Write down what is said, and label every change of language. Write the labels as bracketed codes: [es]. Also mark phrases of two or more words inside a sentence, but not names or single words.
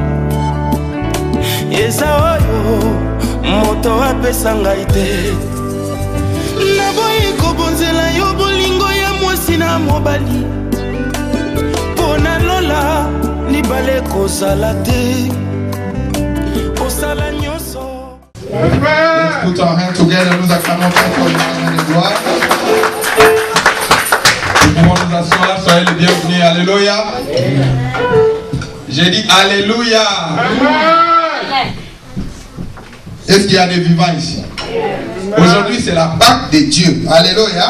[ln] eza oyo moto apesa ngai te naboyi kobonzela yo bolingo ya mwasi na mobali mpo nalola libale kozala te kosala nyonso. [en] Let's put our hands together, [fr] nous acclamons pour les gloires. Nous pouvons nous asseoir, soyez les bienvenus, alléluia. J'ai dit alléluia. Est-ce qu'il y a des vivants ici? Aujourd'hui c'est la Pâque de Dieu, alléluia.